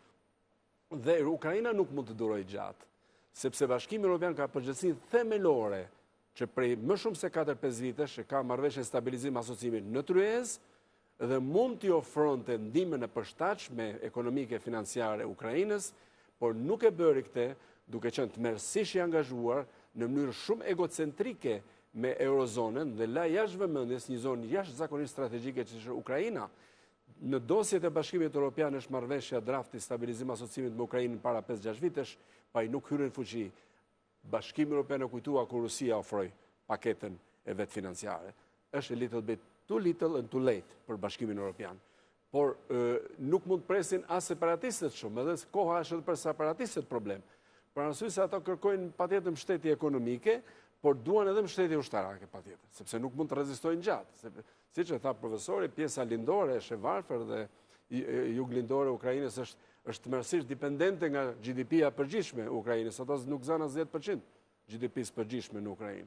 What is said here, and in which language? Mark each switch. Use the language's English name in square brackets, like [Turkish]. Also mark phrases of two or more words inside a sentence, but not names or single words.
[Albanian] Dhe Ukraina nuk mund të durojë gjatë, sepse Bashkimi Evropian ka përgjegjësinë themelore që prej më shumë se 4-5 vitesh që ka marrëveshje stabilizim asociimi në tryezë dhe mund t'i ofronte ndihmën e përshtatshme ekonomike financiare Ukrainës, por nuk e bëri këtë duke qenë tmerrsisht i angazhuar në mënyrë shumë egocentrike me eurozonën dhe la jashtë vëmendjes një zonë jashtëzakonisht strategjike që është Ukraina. Në dosjet e Bashkimit Evropian është marrëveshja drafti stabilizim asociimit me Ukrainën para 5-6 vitesh, pa i nuk hyrën në fuqi. Bashkimi Evropian e kujtua kur Rusia ofroi paketën e vetë financiare. Është [English] a little bit too little and too late [Albanian] për Bashkimin Evropian. Por nuk mund presin as separatistët shumë, edhe koha është edhe për separatistët problem. Për arsye se ato kërkojnë patjetër mbështetje ekonomike, por duan edhe mbështetje ushtarake patjetër, sepse nuk mund të rezistojnë gjatë. Siç e tha profesori, pjesa lindore e Shevarfer dhe juglindore e Ukrainës është tmerësisht dipendente nga GDP-ja përgjithshme e Ukrainës, ato nuk zanë as 10% GDP-s përgjithshme në Ukrainë.